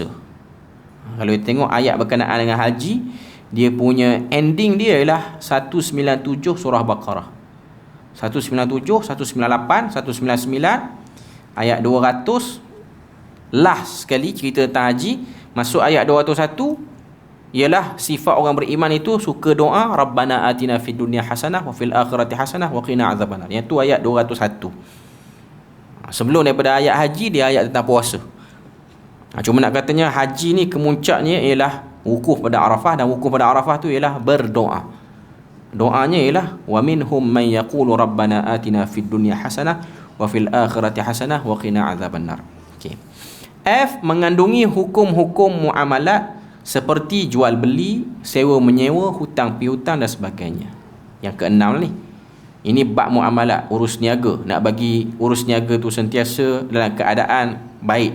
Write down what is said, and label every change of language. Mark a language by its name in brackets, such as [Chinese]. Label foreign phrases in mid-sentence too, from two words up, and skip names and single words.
[Malay] Kalau kita tengok ayat berkenaan dengan haji, dia punya ending dia ialah 197 surah Baqarah. 197, 198, 199, ayat 200. Last sekali cerita tentang haji, masuk ayat 201 ialah sifat orang beriman itu suka doa, [Arabic] ربنا آتنا في الدنيا حسنة وفي الآخرة حسنة وقنا عذاب النار. [Malay] Yang tu ayat 201. Sebelum daripada ayat haji, dia ayat tentang puasa. Cuma nak katanya haji ni kemuncaknya ialah wukuf pada Arafah, dan wukuf pada Arafah tu ialah berdoa. Doanya ialah [Arabic] ومنهم من يقول ربنا آتنا في الدنيا حسنة وفي الآخرة حسنة وقنا عذاب النار. [Malay] Okey. F, mengandungi hukum-hukum muamalat seperti jual beli, sewa menyewa, hutang piutang dan sebagainya. Yang keenam ni, ini bab muamalat, urus niaga, nak bagi urus niaga tu sentiasa dalam keadaan baik.